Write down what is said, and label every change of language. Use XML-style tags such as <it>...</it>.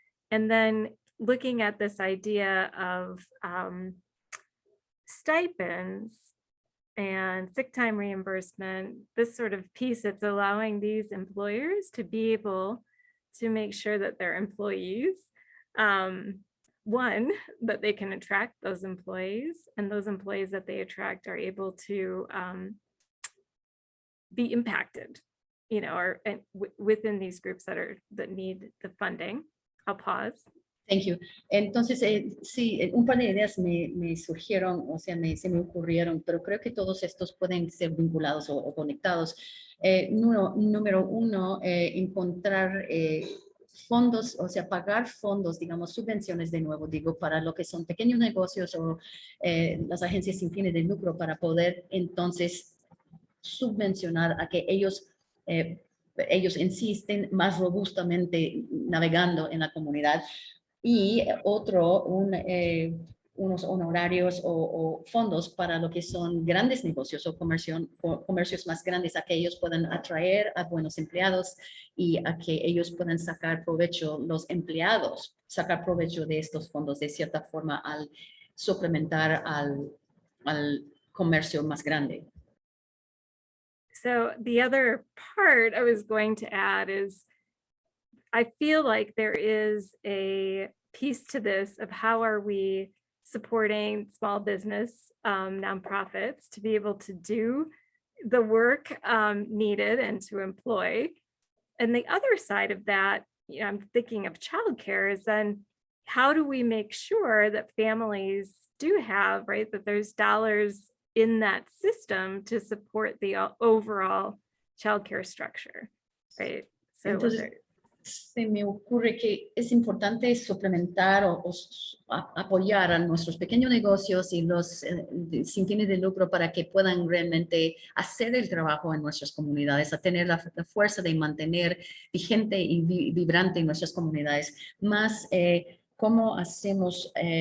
<en>And then looking at this idea of stipends and sick time reimbursement, this sort of piece that's allowing these employers to be able to make sure that their employees, one, that they can attract those employees, and those employees that they attract are able to be impacted, you know, or within these groups that need the funding. I'll pause. Thank you.</en> <es>Entonces, sí, un par de ideas me surgieron, o sea, se me ocurrieron, pero creo que todos estos pueden ser vinculados o conectados. Número uno, encontrar fondos, o sea, pagar fondos, digamos, subvenciones de nuevo, digo, para lo que son pequeños negocios o las agencias sin fines de lucro, para poder entonces subvencionar a que ellos insisten más robustamente navegando en la comunidad. Y otro, unos honorarios o fondos para lo que son grandes negocios o comercios más grandes, a que ellos puedan atraer a buenos empleados y a que ellos puedan sacar provecho, los empleados, sacar provecho de estos fondos de cierta forma al suplementar al comercio más grande.</es> <en>So the other part I was going to add is I feel like there is a piece to this of how are we supporting small business nonprofits to be able to do the work needed and to employ. And the other side of that, you know, I'm thinking of childcare, is then how do we make sure that families do have, right, that there's dollars in that system to support the overall childcare structure, right? So</en> <es>Entonces, se me ocurre que es importante suplementar o apoyar a nuestros pequeños negocios y los sin fines de lucro para que puedan realmente hacer el trabajo en nuestras comunidades, a tener la fuerza de mantener vigente y vibrante en nuestras comunidades, más ¿cómo hacemos</es>